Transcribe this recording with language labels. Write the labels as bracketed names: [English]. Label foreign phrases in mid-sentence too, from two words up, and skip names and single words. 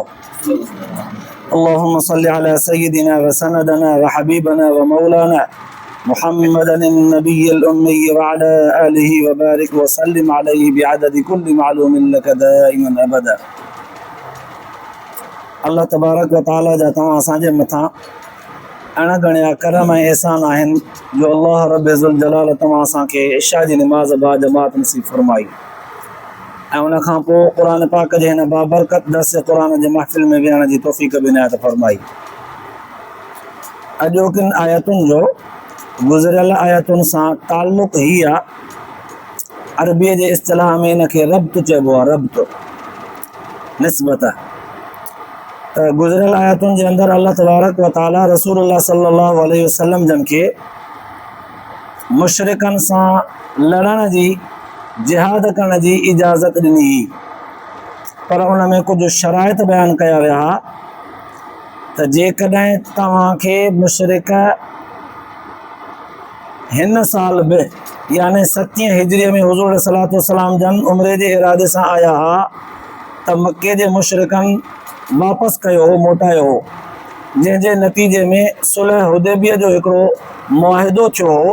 [Arabic] اللهم صل على سيدنا وسندنا وحبيبنا ومولانا محمد النبي الأمي وعلى آله وبارك وسلم عليه بعدد كل معلوم لك دائما أبدا. الله تبارك وتعالى [Sindhi] जा तव्हां असांजे मथां अणगणिया करम ऐं एहसान आहिनि जो अल्लाह रब [Arabic] ذو الجلال [Sindhi] तव्हां असांखे इशा जी निमाज़ बा जमात नसीब फरमाई ऐं उन खां पोइ क़ुर पाक जे हिन बाबरकत दर्स क़ुर जे महफ़िल में विहण जी तौफ़ीक़ बि इनायत फरमाई। अॼोकिन आयतुनि जो गुज़िरियल आयतुनि सां ताल्लुक़ ही आहे, अरबीअ जे इस्तिलाह में इनखे रब्त चइबो आहे, रब्त निस्बत। त गुज़िरियल आयतुनि जे अंदरि [Arabic] الله تبارك و تعالى رسول الله صلى الله عليه وسلم [Sindhi] जन खे मुशरिकनि सां लड़ण जी, जिहाद करण जी इजाज़त ॾिनी हुई, पर उन में कुझु शराइत बयानु कया विया त जेकॾहिं तव्हांखे मुशरिक हिन साल बि यानी 7 हिजरीअ में हुज़ूर सलातो सलाम जन उम्रे जे इरादे सां आया हुआ त मके जे मुशरिकनि वापसि कयो हो, मोटायो हो, जंहिंजे नतीजे में सुलह हुदैबिया जो हिकिड़ो मुआहिदो थियो हो।